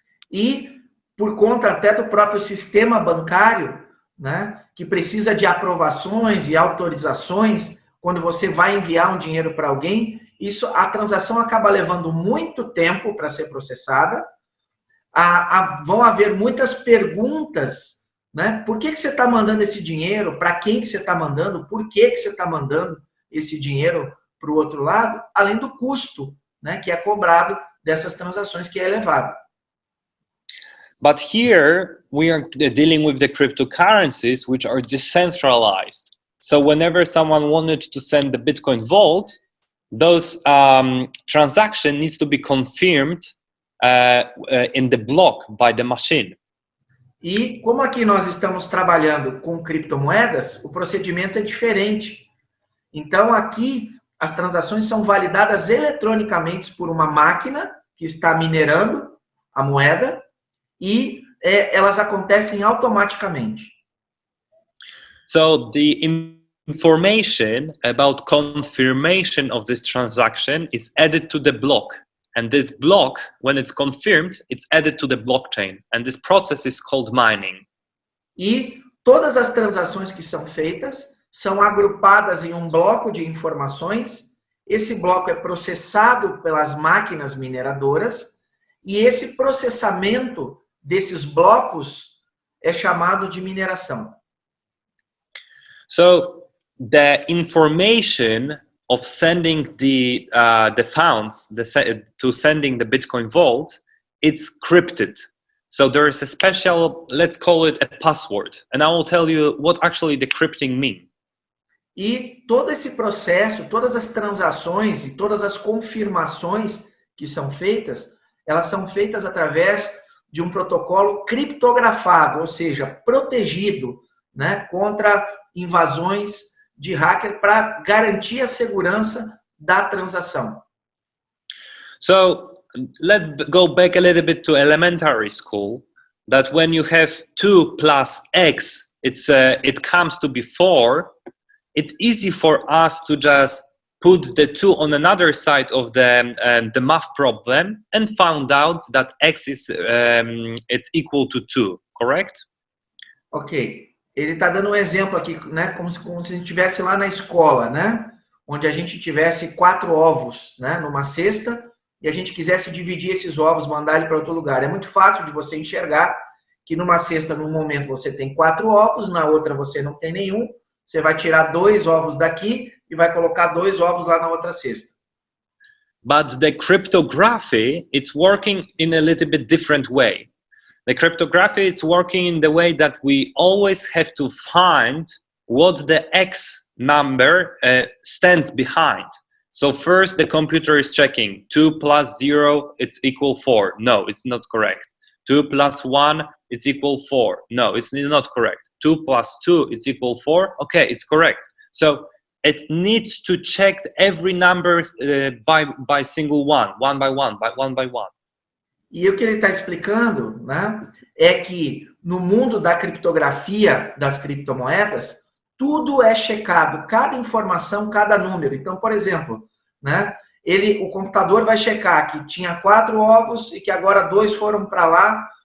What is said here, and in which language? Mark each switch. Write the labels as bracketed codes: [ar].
[pt] E por conta até do próprio sistema bancário, né, que precisa de aprovações e autorizações quando você vai enviar um dinheiro para alguém, a transação acaba levando muito tempo para ser processada. Vão haver muitas perguntas, né? Por que você está mandando esse dinheiro? Para quem que você está mandando? Por que você está mandando esse dinheiro para o outro lado? Além do custo, né, que é cobrado dessas transações, que é elevado. [en] But here we are dealing with the cryptocurrencies which are decentralized. So whenever someone wanted to send the Bitcoin Vault, those transaction needs to be confirmed in the block by the machine. [pt] E como aqui nós estamos trabalhando com criptomoedas, o procedimento é diferente. Então aqui as transações são validadas eletronicamente por uma máquina que está minerando a moeda e elas acontecem automaticamente. [en] So the information about confirmation of this transaction is added to the block. And this block, when it's confirmed, it's added to the blockchain. And this process is called mining. [pt] E todas as transações que são feitas são agrupadas em um bloco de informações. Esse bloco é processado pelas máquinas mineradoras e esse processamento desses blocos é chamado de mineração. [en] So the information of sending the funds to sending the Bitcoin vault, it's crypted. So there is a special, let's call it a password, and I will tell you what actually decrypting means. [pt] E todo esse processo, todas as transações e todas as confirmações que são feitas, elas são feitas através de um protocolo criptografado, ou seja, protegido, né, contra invasões de hacker para garantir a segurança da transação. [en] So let's go back a little bit to elementary school, that when you have 2 plus x, it comes to be 4. It's easy for us to just put the 2 on another side of the math problem and found out that x is it's equal to 2, correct? Ok. [pt] Ele está dando um exemplo aqui, né, como se a gente estivesse lá na escola, né, onde a gente tivesse 4 ovos, né, numa cesta, e a gente quisesse dividir esses ovos, mandar ele para outro lugar. É muito fácil de você enxergar que numa cesta, num momento, você tem 4 ovos, na outra você não tem nenhum. Você vai tirar 2 ovos daqui e vai colocar 2 ovos lá na outra cesta. [en] But the cryptography, it's working in a little bit different way. The cryptography is working in the way that we always have to find what the X number stands behind. So first the computer is checking 2 plus 0, it's equal 4. No, it's not correct. 2 plus 1, it's equal 4. No, it's not correct. 2 plus 2, it's equal 4. Okay, it's correct. So it needs to check every number by single one by one. [pt] E o que ele está explicando, né, é que no mundo da criptografia das criptomoedas, tudo é checado, cada informação, cada número. Então, por exemplo, né, o computador vai checar que tinha 4 ovos e que agora 2 foram para lá.